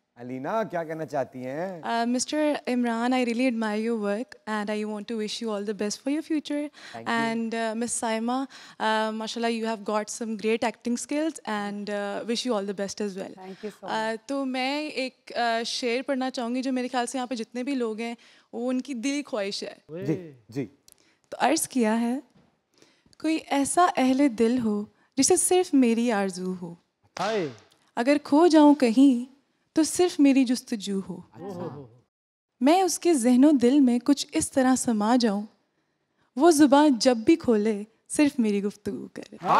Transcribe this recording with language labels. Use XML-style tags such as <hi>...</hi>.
<hi>अलीना, क्या कहना चाहती हैं?</hi> <en>Mr. Imran, I really admire your work and I want to wish you all the best for your future. And Miss Saima, mashallah, you have got some great acting skills and wish you all the best as well. Thank you so much.</en> <hi>तो मैं एक शेर पढ़ना चाहूँगी जो मेरे ख्याल से यहाँ पे जितने भी लोग हैं वो उनकी दिली ख्वाहिश है। जी। तो अर्ज किया है, कोई ऐसा अहले दिल हो जिसे सिर्फ मेरी आरज़ू हो, अगर खो जाऊं कहीं तो सिर्फ मेरी जुस्तजू हो, मैं उसके ज़हनो दिल में कुछ इस तरह समा जाऊं, वो ज़ुबान जब भी खोले सिर्फ मेरी गुफ्तगू करे।</hi>